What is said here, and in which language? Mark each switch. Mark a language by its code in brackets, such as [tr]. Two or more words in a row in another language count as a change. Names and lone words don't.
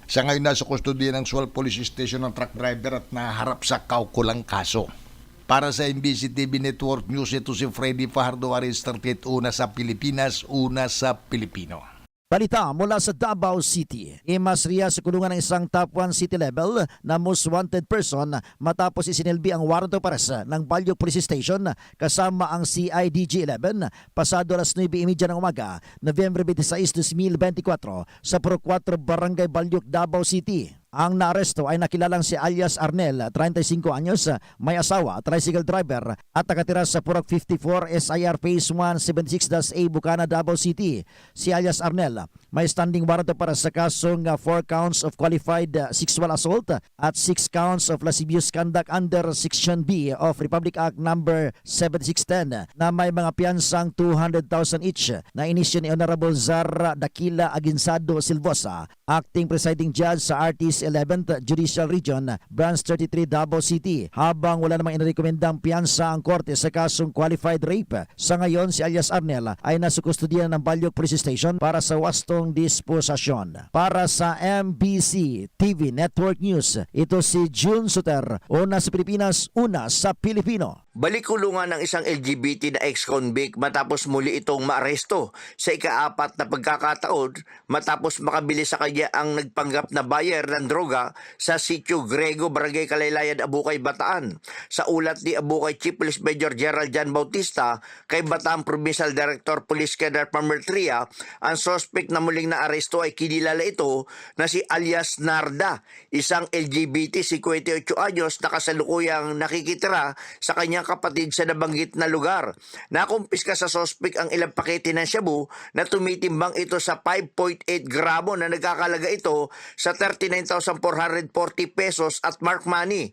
[tl] Sa ngayon nasa kustodiya ng Sual Police Station ng [en] truck driver [tl] at naharap sa kaukulang kaso. Para sa MBC TV Network News, ito si Freddy Fajardo, Aris 38, una sa Pilipinas, una sa Pilipino. Balita mula sa Davao City. Imasriya sa kulungan ng isang top 1 [en] city level [tl] na [en] most wanted person [tl] matapos isinilbi ang [en] warrant of arrest [tl] ng Balyok Police Station kasama ang CIDG-11 pasado alas 9:30 ng umaga, November 26, 2024 sa Puro 4 Barangay Balyok, Davao City. Ang naaresto ay nakilalang si alias Arnel, 35 anyos, may asawa, [en] tricycle driver [tl] at nakatira sa Purok 54 SIR Phase 1 76-A Bukana, Davao City. Si alias Arnel may [en] standing warrant [tl] para sa kasong [en] 4 counts of qualified sexual assault [tl] at [en] 6 counts of lascivious conduct under Section B of Republic Act number 7610 [tl] na may mga piyansang 200,000 each na inisyo ni Honorable Zara Dakila Aginsado Silvosa, [en] acting presiding judge [tl] sa RT's 11th Judicial Region, Branch 33 Davao City, habang wala namang inirekomendang piyansa ang korte sa kasong [en] qualified rape. [tl] Sa ngayon, si alias Arnel ay nasa kustodiya ng Balyog Police Station para sa wastong disposasyon. Para sa MBC TV Network News, ito si June Suter, una sa Pilipinas, una sa Pilipino. Balik-kulungan ng isang LGBT na ex-convict matapos muli itong maaresto sa ika-4 na pagkakataon matapos makabili sa kanya ang nagpanggap na buyer ng droga sa Sitio Grego, Barangay Kalaylayan, Abukay, Bataan. Sa ulat ni Abukay Chief Police Major Gerald Jan Bautista kay Bataan Provincial Director Police Cadre Pamertria, ang suspect na muling naaresto ay kinilala ito na si alias Narda, isang LGBT 58 anyos na kasalukuyang nakikitira sa kanyang kapatid sa nabanggit na lugar. Nakumpiska sa suspect ang ilang pakete ng shabu na tumitimbang ito sa 5.8 gramo na nagkakalaga ito sa 39,440 pesos at [en] mark money.